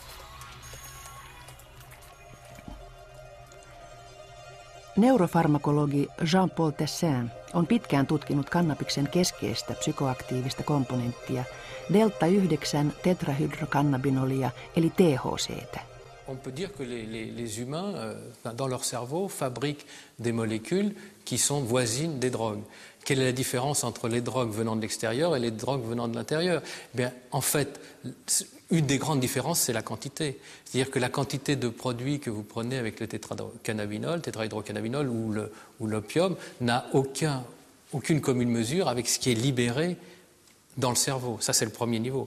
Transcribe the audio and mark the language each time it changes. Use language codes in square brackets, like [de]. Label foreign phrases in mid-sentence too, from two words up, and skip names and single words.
[fi] Neurofarmakologi Jean-Paul Tessin on pitkään tutkinut kannabiksen keskeistä psykoaktiivista komponenttia delta-9-tetrahydrokannabinolia eli THC:tä. [fr] On peut dire que les humains, dans leur cerveau, fabriquent des molécules qui sont voisines des drogues. Quelle est la différence entre les drogues venant de l'extérieur et les drogues venant de l'intérieur? Bien, en fait, une des grandes différences, c'est la quantité. C'est-à-dire que la quantité de produits que vous prenez avec le tétrahydrocannabinol ou l'opium n'a aucune commune mesure avec ce qui est libéré dans le cerveau. Ça, c'est le premier niveau.